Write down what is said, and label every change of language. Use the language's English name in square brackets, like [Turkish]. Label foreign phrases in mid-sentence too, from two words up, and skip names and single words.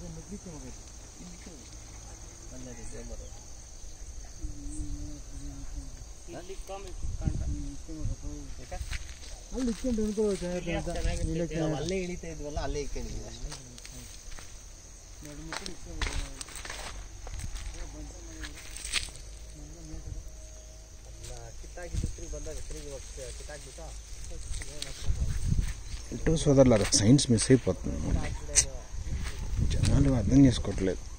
[Kannada] ಅಲ್ಲಿ ಇಟ್ಕೊಂಡು ಅಲ್ಲೇ ಇಳಿತಾ ಇದ್ವಲ್ಲ ಅಲ್ಲೇ ಇಟ್ಕೊಂಡಿದ್ವಿ ಅಷ್ಟೇ. [Telugu] ఇటు సోదరులారా సైన్స్ మిస్ అయిపోతుంది, జనాలు అర్థం చేసుకోవట్లేదు.